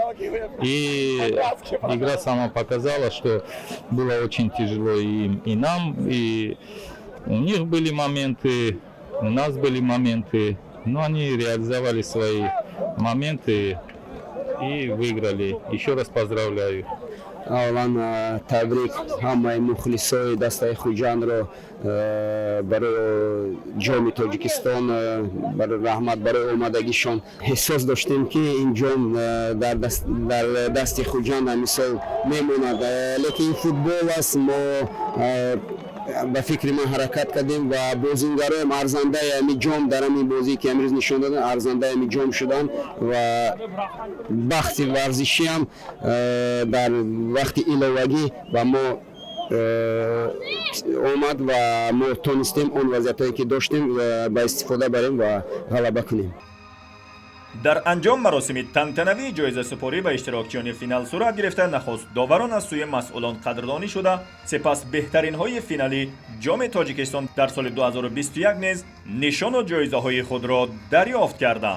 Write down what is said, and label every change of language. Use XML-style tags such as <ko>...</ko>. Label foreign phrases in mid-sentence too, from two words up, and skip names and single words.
<ru>И игра сама показала, что было очень тяжело и нам, и у них были моменты, у нас были моменты, но они реализовали свои моменты и выиграли. Еще раз поздравляю.</ru> <tg>аввалан табрик ҳамаи мухлисои дастаи хуҷандро барои ҷоми тоҷикистон барои раҳмат барои омадагишон. эҳсос доштем ки ин ҷом дар дасти хуҷанд ҳамисол мемонад, лекин футбол аст. мо ба фикри ман ҳаракат кардем ва бозингароем арзандаи ҳамин ҷом дар ҳамин бозие ки амрӯз нишон доданд арзандаи ҳамин ҷом шуданд ва бахти варзишиам дар вақти иловагӣ ба мо омад ва мо тонистем он вазъиятое ки доштем ба истифода барем ва ғалаба кунем.</tg> <fa>در انجام مراسم تنتنوی جایزه سپاری به اشتراکچیان فینال صورت گرفته. نخست داوران از سوی مسئولان قدردانی شده، سپس بهترین های فینالی جام تاجیکستان در سال 2021 نیز نشان و جایزه های خود را دریافت کردند.</fa>